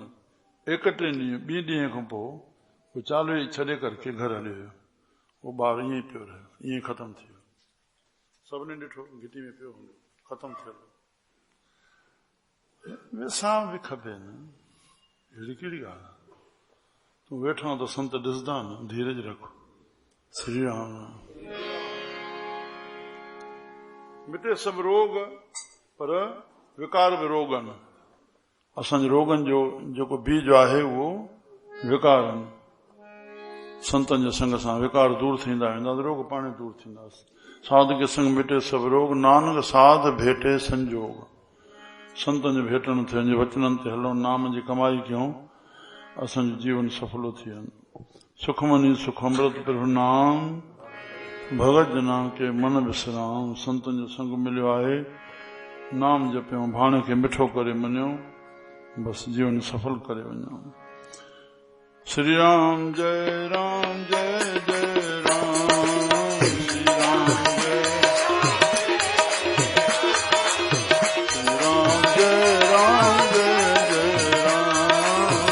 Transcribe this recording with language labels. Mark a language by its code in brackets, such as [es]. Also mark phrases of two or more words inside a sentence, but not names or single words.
[sd] 31 ॾींहं 2 ॾींहं खां पोइ 40 छॾे करके घर हलियो वियो। उहो ॿार ईअं ई पियो रहियो, ईअं ई ख़तमु थी वियो। सभिनी ॾिठो घिटी में पियो हूंदो, ख़तमु थियल। विसाम बि खपे न, अहिड़ी कहिड़ी ॻाल्हि आहे? तूं वेठो त संत ॾिसंदा न, धीरज रखो। श्री राम। [pa] ਮਿਟੇ ਸਭੁ ਰੋਗ, [sd] पर विकार बि रोग आहिनि। असांजे रोगनि जो जेको बीज आहे उहो विकार आहिनि। संतनि जे संग सां विकार दूर थींदा वेंदा, रोग पाण दूर थींदासीं। [pa] ਸਾਧ ਕੇ ਸੰਗ ਮਿਟੇ ਸਭੁ ਰੋਗ, ਨਾਨਕ ਸਾਧ ਭੇਟੇ ਸੰਜੋਗ। [sd] संतनि जे भेटण थियण जे वचननि ते हलो, नाम जी कमाई कयूं, असांजो जीवन सफलो थी वञे। [pa] ਸੁਖਮਨੀ ਸੁਖ ਅੰਮ੍ਰਿਤ ਪ੍ਰਭੁ ਨਾਮ, ਭਗਤ ਜਨਾ ਕੇ ਮਨ ਵਿਸ਼੍ਰਾਮ। [sd] संतनि जो संग मिलियो आहे, नाम जपियो, भाणे खे मिठो करे मञियो, बस जीवन सफल करे वञो। श्री राम जय राम जय जय राम। श्री राम जय राम जय राम जय जय राम।